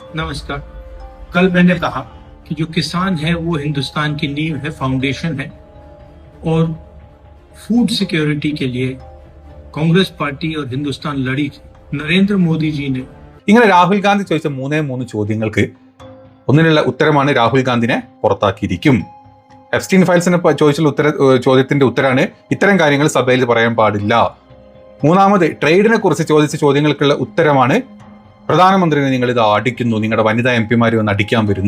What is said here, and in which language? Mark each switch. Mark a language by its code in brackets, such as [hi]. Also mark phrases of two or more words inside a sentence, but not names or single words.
[hi] नमस्कार। कल मैंने कहा कि जो किसान है वो हिंदुस्तान की नींव है, फाउंडेशन है, और [en] food security [hi] के लिए कांग्रेस पार्टी और हिंदुस्तान लड़ी थी। नरेंद्र मोदी जी ने [ml] ഇങ്ങനെ രാഹുൽ ഗാന്ധി ചോദിച്ച മൂന്ന് ചോദ്യങ്ങൾക്ക് ഒന്നിനുള്ള ഉത്തരമാണ് രാഹുൽ ഗാന്ധിനെ പുറത്താക്കിയിരിക്കും. എപ്സ്റ്റീൻ ഫയൽസിനെ ചോദിച്ചുള്ള ചോദ്യത്തിന്റെ ഉത്തരമാണ് ഇത്തരം കാര്യങ്ങൾ സഭയിൽ പറയാൻ പാടില്ല. മൂന്നാമത് ട്രേഡിനെ കുറിച്ച് ചോദിച്ച ചോദ്യങ്ങൾക്കുള്ള ഉത്തരമാണ് പ്രധാനമന്ത്രിനെ നിങ്ങൾ ഇത് അടിക്കുന്നു, നിങ്ങളുടെ വനിതാ എം പിമാർ വന്ന് അടിക്കാൻ വരുന്നു.